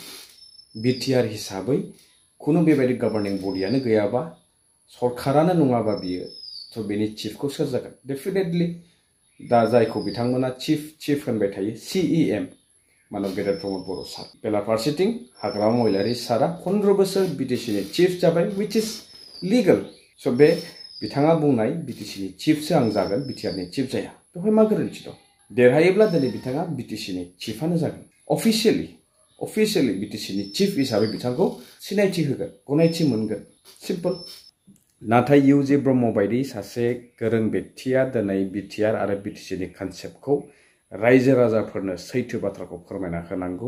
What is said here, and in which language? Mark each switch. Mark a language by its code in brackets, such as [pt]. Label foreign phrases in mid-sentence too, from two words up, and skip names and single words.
[brx] बिटिआर हिसाबै खुनु बेबायदि [en] governing body [brx] गैयाबा सरकारानो नङाबा बियो थ' बेनि चिफखौ सोर जागोन? डेफिनेटलि दा जायखौ बिथांमोना चिफ होनबाय थायो CEM मानब गेदेर प्रमद बर' सार। बेलाफारसेथिं हाग्रामा महिलारि सारा 15 बोसोर बिटिसिनि चिफ जाबाय [en] which is legal। [brx] स' बे बिथाङा बुंनाय बिटिसिनि चिफसो आं जागोन बिटिआरनि चिफ जाया। बेवहाय मा गोरोन्थि दं? देरहायोब्ला दिनै बिथाङा बिटिसिनि चिफआनो जागोन। अफिसियेलि बिटिसिनि चिफ हिसाबै बिथांखौ सिनायथि होगोन गनायथि मोनगोन सिम्पल। नाथाय इउजे ब्रह्म बायदि सासे गोरों व्यक्तिया दिनै बिटिआर आरो बिटिसिनि कनसेप्टखौ रायजो राजाफोरनो सैथो बाथ्राखौ फोरमायना होनांगौ।